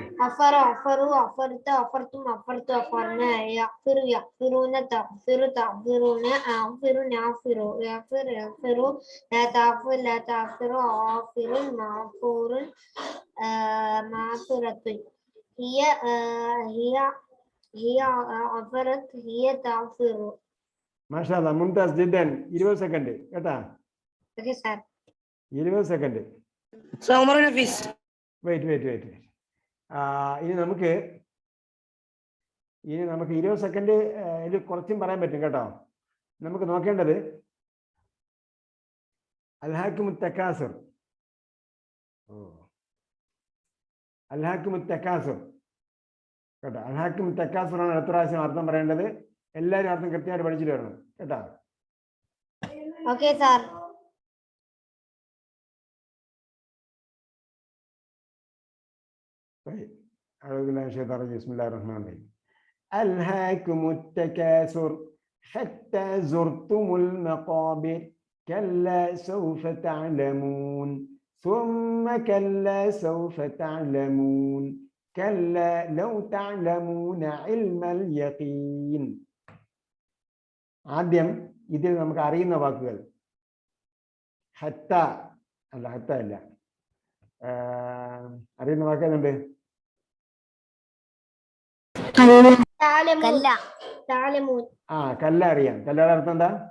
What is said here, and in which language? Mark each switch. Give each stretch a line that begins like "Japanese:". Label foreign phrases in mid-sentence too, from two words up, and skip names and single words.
Arabic: غفر غفروا غفرت غفرتم غفرت غفرنا يغفر يغفرون تغفر تغفرون أغفر نغفر يغفر يغفر لا تغفر لا تغفر أغفر مغفور مغفرة هي هي غفرت هي تغفر. ما شاء الله ممتاز جدا.
Malayalam: 20 സെക്കൻഡ് കേട്ടാ.
English: okay sir. 20 സെക്കൻഡ്.
Arabic: عمر نفيس.
Malayalam: വെയിറ്റ് ഇനി നമുക്ക് 20 സെക്കൻഡ് ഇതിൽ കുറച്ചും പറയാൻ പറ്റും കേട്ടോ. നമുക്ക് നോക്കേണ്ടത് അൽഹാക്കുമുത് തകാസുർ. അൽഹാക്കുമുത് തകാസുർ കേട്ടോ. അൽഹാക്കുമുത് തകാസുർ ആണ് അടുത്ത പ്രാവശ്യം അർത്ഥം പറയേണ്ടത്. എല്ലാവരും അർത്ഥം കൃത്യമായിട്ട് പഠിച്ചിട്ട് വരണം കേട്ടോ.
English: okay sir.
Arabic: أعوذ بالله من الشيطان الرجيم بسم الله الرحمن الرحيم ألهاكم التكاثر حتى زرتم المقابر كلا سوف تعلمون ثم كلا سوف تعلمون كلا لو تعلمون علم اليقين.
Malayalam: ആദ്യം ഇതിൽ നമുക്ക് അറിയുന്ന വാക്കുകൾ ഹത്ത അല്ല, ഹത്ത അല്ല, അറിയുന്ന വാക്കുകൾ ഉണ്ട്. കല്ല അറിയാം. കല്ലയുടെ അർത്ഥം എന്താ?